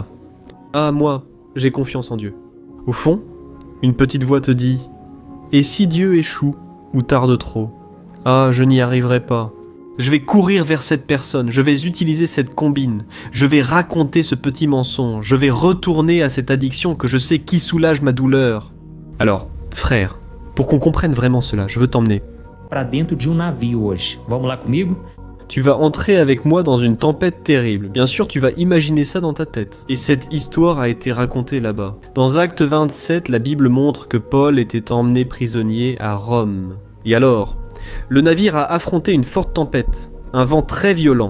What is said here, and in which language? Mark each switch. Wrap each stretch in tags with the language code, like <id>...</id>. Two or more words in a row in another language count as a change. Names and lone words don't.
<fr>Ah, moi, j'ai confiance en Dieu. Au fond, une petite voix te dit « Et si Dieu échoue ou tarde trop ? Ah, je n'y arriverai pas. Je vais courir vers cette personne, je vais utiliser cette combine, je vais raconter ce petit mensonge, je vais retourner à cette addiction que je sais qui soulage ma douleur. » Alors, frère, pour qu'on comprenne vraiment cela, je veux t'emmener.</fr> <pt>Para dentro de navio hoje. Vamos lá comigo?</pt> <fr>Tu vas entrer avec moi dans une tempête terrible. Bien sûr, tu vas imaginer ça dans ta tête. Et cette histoire a été racontée là-bas. Dans Acte 27, la Bible montre que Paul était emmené prisonnier à Rome. Et alors, le navire a affronté une forte tempête, un vent très violent.</fr>